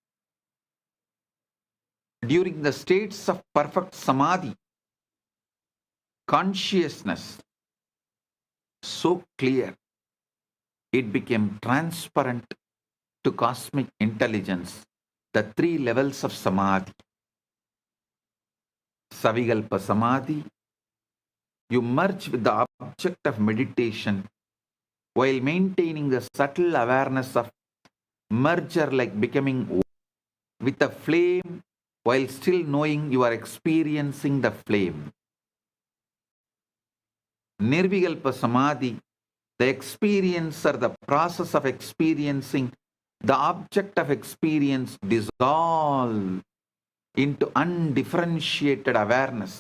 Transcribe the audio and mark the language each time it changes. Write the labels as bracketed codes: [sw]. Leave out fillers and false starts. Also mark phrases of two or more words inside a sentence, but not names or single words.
[en] During the states of perfect samadhi, consciousness so clear, it became transparent to cosmic intelligence, the 3 levels of samadhi. [sa] Savikalpa samadhi, [en] you merge with the object of meditation while maintaining the subtle awareness of merger, like becoming one with the flame while still knowing you are experiencing the flame. [sa] Nirvikalpa Samadhi, [en] the experience or the process of experiencing the object of experience dissolve into undifferentiated awareness.